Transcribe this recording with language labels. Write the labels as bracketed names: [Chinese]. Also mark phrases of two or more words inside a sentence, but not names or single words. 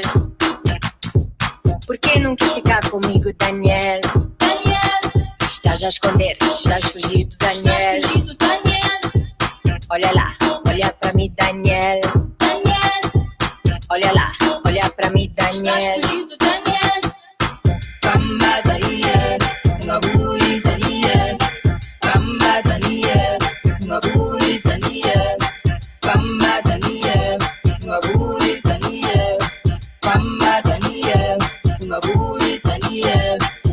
[Portuguese] Por que não quis ficar comigo, Daniel? Daniel. Estás a esconder, estás fugido, Daniel. Estás fugido, Daniel. Olha lá, olha pra mim, Daniel. Daniel. Olha lá, olha pra mim, Daniel. Estás fugido, Daniel. [Kimbundu] Kamba Daniel, ngaburi Daniel. Kamba Daniel, ngaburi Daniel. Kamba Daniel, ngaburi Daniel. Kamba Daniel, ngaburi Daniel.